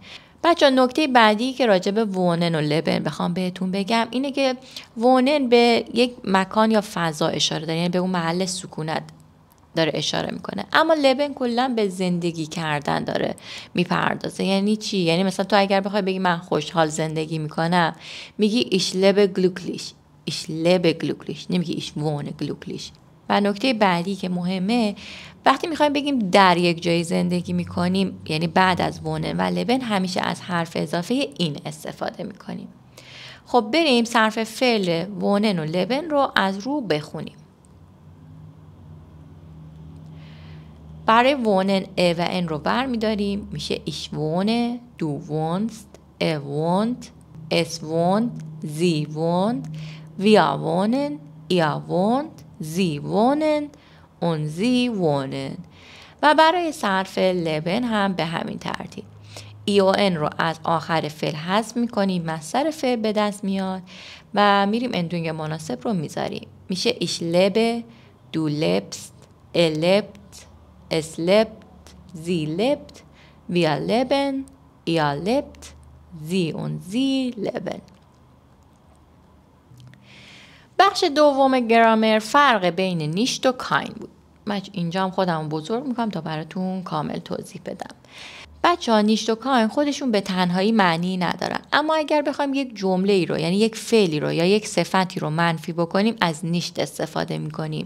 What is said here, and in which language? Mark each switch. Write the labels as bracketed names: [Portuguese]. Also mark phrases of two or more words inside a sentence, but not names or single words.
[Persian] بچه نکته بعدی که راجع به وونن و لبن بخوام بهتون بگم اینه که وونن به یک مکان یا فضا اشاره داره، یعنی به اون محل سکونت داره اشاره میکنه. اما لبن کلا به زندگی کردن داره میپردازه. یعنی چی؟ یعنی مثلا تو اگر بخوای بگی من خوشحال زندگی میکنم میگی [German] ich lebe glücklich، ich lebe glücklich، [Persian] نمیگی [German] ich wohne glücklich. [Persian] و نکته بعدی که مهمه وقتی میخوایم بگیم در یک جای زندگی میکنیم، یعنی بعد از وونن و لبن همیشه از حرف اضافه این استفاده میکنیم. خب بریم صرف فعل وونن و لبن رو از رو بخونیم. برای wohnen ا و ان رو بر میداریم میشه [German] ich wohne, du wohnst, er wohnt, es wohnt, sie wohnt, wir wohnen, ihr wohnt, sie wohnen und sie wohnen. [Persian] و برای صرف لبن هم به همین ترتیب ای و ان رو از آخر فعل حذف میکنیم، مصدر فعل به دست میاد و میریم اندونگ مناسب رو میذاریم. میشه [German] ich lebe, du lebst, er lebt, es lebt, sie lebt, wir leben, ihr lebt, sie und sie leben. [Persian] بخش دوم گرامر فرق بین نیشت و کاین بود. من اینجا هم خودم بزرگ میکنم تا براتون کامل توضیح بدم. بچه‌ها نیشت و کاین خودشون به تنهایی معنی ندارن، اما اگر بخوایم یک جمله ای رو، یعنی یک فعلی رو یا یک صفتی رو منفی بکنیم از نیشت استفاده میکنیم.